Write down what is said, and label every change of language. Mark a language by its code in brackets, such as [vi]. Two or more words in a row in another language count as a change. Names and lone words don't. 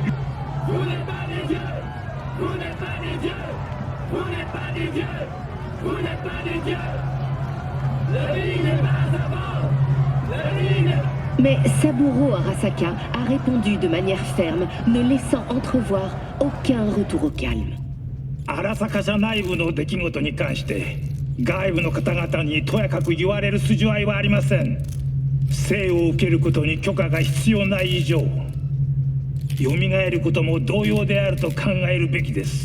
[fr] Vous n'êtes pas des dieux! Vous n'êtes pas des dieux! Vous n'êtes pas des dieux! Vous n'êtes pas des dieux. La vie n'est pas à mort. La vie n'est... Mais Saburo Arasaka a répondu de manière ferme, ne laissant entrevoir aucun retour au calme. [ja] 荒坂社内部の出来事に関して外部の方々にとやかく言われる筋合いはありません。生を受けることに許可が必要ない以上、蘇ることも同様であると考えるべきです。